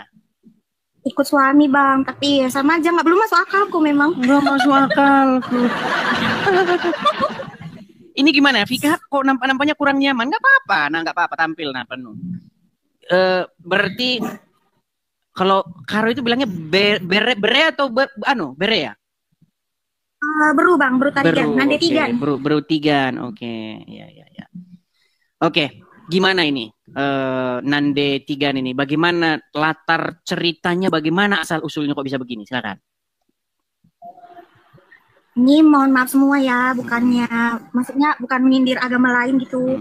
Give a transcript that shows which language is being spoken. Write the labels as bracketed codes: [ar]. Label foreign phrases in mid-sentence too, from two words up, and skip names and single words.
[id] Ikut suami Bang, tapi ya sama aja, belum masuk akalku memang. Belum masuk akal. Ini gimana, Vika? Kok nampaknya kurang nyaman? Nggak apa-apa, nggak apa-apa, tampil penuh. Berarti kalau Karo itu bilangnya bere atau bere ya? Beru Bang, beru tarigan, nande tigan. Beru tigan, oke. Ya. Oke, gimana ini? Nande tigan ini, bagaimana latar ceritanya, bagaimana asal usulnya kok bisa begini? Silakan. Ini mohon maaf semua ya, maksudnya bukan menyindir agama lain gitu.